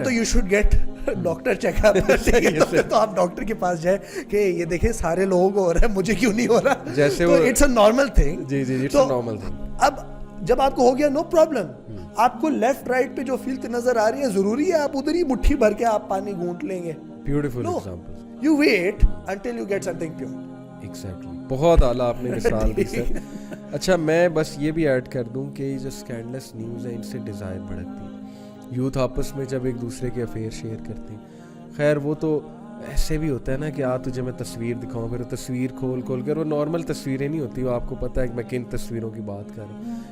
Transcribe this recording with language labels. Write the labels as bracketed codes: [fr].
[ur] تو [en] you should get [ur] doctor check up. تو آپ ڈاکٹر کے پاس جائیں کہ یہ دیکھیں سارے لوگوں کو ہو رہا ہے، مجھے کیوں نہیں ہو رہا. جیسے [en] تو it's a normal thing. جی it's a normal thing. [ur] اب جب آپ کو ہو گیا، نو پرابلم، آپ کو لیفٹ رائٹ پہ جو فیلت نظر آ رہی ہے، ضروری ہے آپ ادھر ہی مٹھی بھر کے آپ پانی گھونٹ لیں گے. [en] Beautiful example. You wait until you get something pure. [ur] Exactly. بہت اعلیٰ آپ نے مثال دی سر. اچھا میں بس یہ بھی ایڈ کر دوں کہ یہ جو اسکینڈلس نیوز ہے ان سے ڈیزائر بڑھتی ہے. یوتھ آپس میں جب ایک دوسرے کے افیئر شیئر کرتے ہیں، خیر وہ تو ایسے بھی ہوتا ہے نا کہ تجھے میں تصویر دکھاؤں، پھر تصویر کھول کر، وہ نارمل تصویریں نہیں ہوتی، وہ آپ کو پتہ ہے کہ میں کن تصویروں کی بات کر رہا ہوں.